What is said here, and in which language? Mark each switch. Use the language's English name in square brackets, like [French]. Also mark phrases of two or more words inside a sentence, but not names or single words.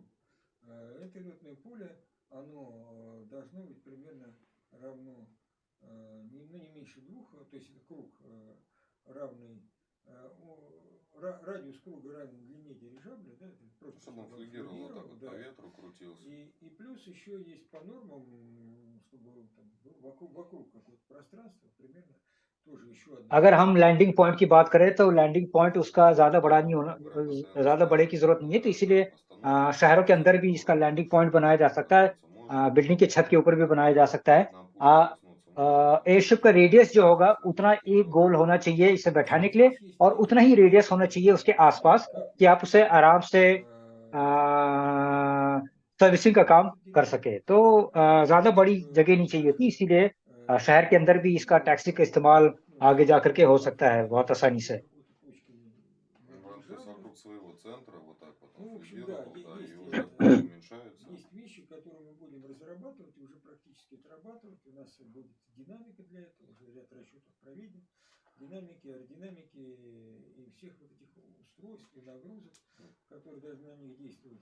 [Russian] Это летное поле, оно должно быть примерно равно, не меньше 2, то есть это круг равный, радиус круга равен длине дирижабля, да, это просто чтобы он флюгировал так вот, да, по ветру крутился. И плюс еще есть по нормам, чтобы там, вокруг какое-то пространство, примерно тоже еще одно. [Hindi] अगर हम [English] landing point [Hindi] की बात करें तो [English] landing point [Hindi] उसका ज्यादा बड़ा नहीं होना, ज्यादा बड़े की जरूरत नहीं है. तो इसीलिए शहरों के अंदर भी इसका लैंडिंग पॉइंट बनाया जा सकता है. बिल्डिंग के छत के ऊपर भी बनाया जा सकता है. एयरशिप का रेडियस जो होगा उतना एक गोल होना चाहिए इसे बैठाने के लिए, और उतना ही रेडियस होना चाहिए उसके आसपास कि आप उसे आराम से सर्विसिंग का काम कर सके. तो ज्यादा बड़ी जगह नहीं चाहिए थी, इसीलिए शहर के अंदर भी इसका टैक्सी का इस्तेमाल आगे जा करके हो सकता है बहुत आसानी से. [Russian] Вокруг своего центра вот так вот Ну, он в общем, да, флюгировал, да, и есть, уже уменьшается. есть вещи, которые мы будем разрабатывать и уже практически отрабатывать. У нас будет динамика для этого, уже ряд расчетов проведен. Динамики, аэродинамики и всех вот этих устройств и нагрузок, которые должны на них действовать.